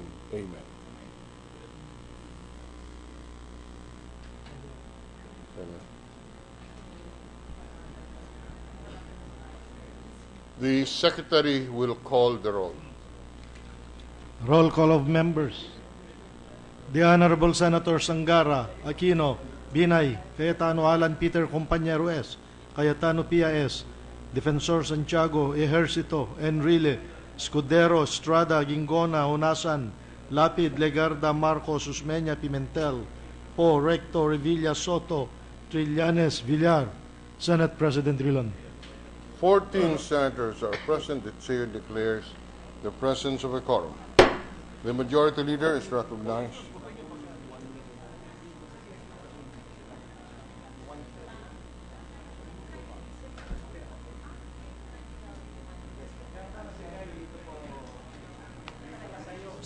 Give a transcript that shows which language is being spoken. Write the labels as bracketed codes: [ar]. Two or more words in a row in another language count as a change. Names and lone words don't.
[en] Amen. Amen. The Secretary will call the roll. Roll call of members. The Honorable Senator Sangara, Aquino, Binay, Cayetano Alan Peter Compañero S., Cayetano Pia S., Defensor Santiago, Ejercito, Enrile, Escudero, Estrada, Gingona, Honasan, Lapid, Legarda, Marcos, Usmeña, Pimentel, Po, Recto, Revilla, Soto, Trillanes, Villar. Senate President Drilon. 14 senators are present. The chair declares the presence of a quorum. The majority leader is recognized. Mr.